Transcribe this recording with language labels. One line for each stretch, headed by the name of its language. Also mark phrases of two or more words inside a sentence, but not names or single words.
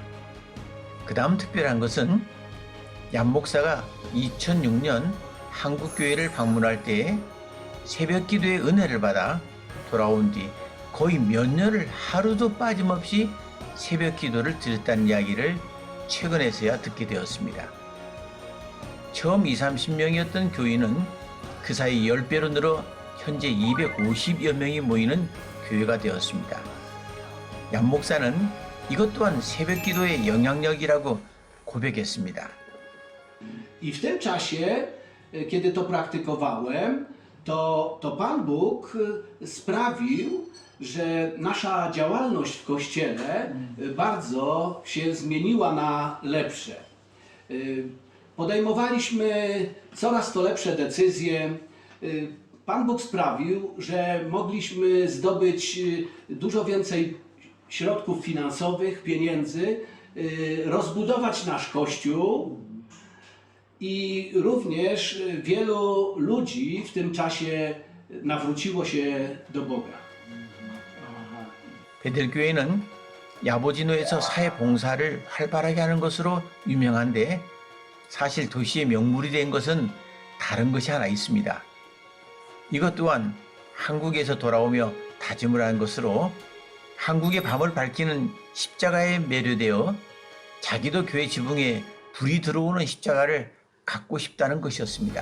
Korean: 그 다음 특별한 것은 얀 목사가 2006년 한국교회를 방문할 때 새벽 기도의 은혜를 받아 돌아온 뒤 거의 몇 년을 하루도 빠짐없이 새벽 기도를 드렸다는 이야기를 최근에서야 듣게 되었습니다. 처음 20-30명이었던 교인은 그 사이 10배로 늘어 현재 250여 명이 모이는 교회가 되었습니다. 얀 목사는 이것 또한 새벽 기도의 영향력이라고 고백했습니다.
Polish: I w tym czasie, kiedy to praktykowałem, to Pan Bóg sprawił, że nasza działalność w Kościele bardzo się zmieniła na lepsze. Podejmowaliśmy coraz to lepsze decyzje. Pan Bóg sprawił, że mogliśmy zdobyć dużo więcej środków finansowych, pieniędzy, rozbudować nasz Kościół i również wielu ludzi w tym czasie nawróciło się do Boga.
Korean: 베델교회는 야보지노에서 사회 봉사를 활발하게 하는 것으로 유명한데 사실 도시의 명물이 된 것은 다른 것이 하나 있습니다. 이것 또한 한국에서 돌아오며 다짐을 한 것으로 한국의 밤을 밝히는 십자가에 매료되어 자기도 교회 지붕에 불이 들어오는 십자가를 갖고 싶다는 것이었습니다.